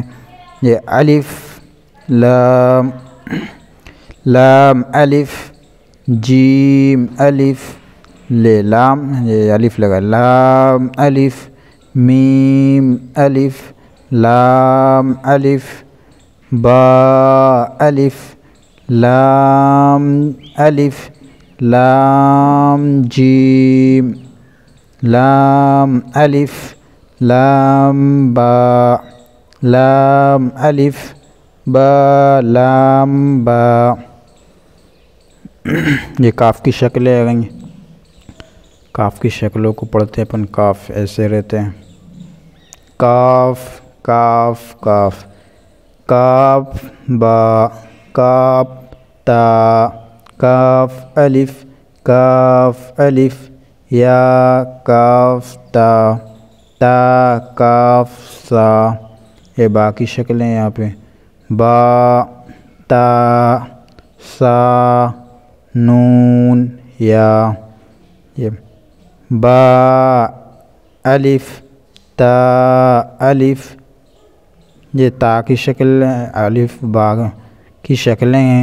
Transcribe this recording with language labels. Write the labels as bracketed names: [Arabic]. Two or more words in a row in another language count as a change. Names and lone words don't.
[Urdu] یہ الف لام الف جیم الف لام، یہ الف لگا، لام الف میم الف لام الف با الف لام الف لام جیم لام الف لام با لام الف با لام با۔ یہ کاف کی شکلیں آ گئی۔ کاف کی شکلوں کو پڑھتے ہیں اپن۔ کاف ایسے رہتے ہیں، کاف کاف کاف کاف با کاف تا کاف الف یا کاف تا تا کاف سا۔ یہ باقی شکلیں یہاں پہ با تا سا نون یا، یہ با الف تا الف، یہ تا کی شکل الف با کی شکلیں ہیں۔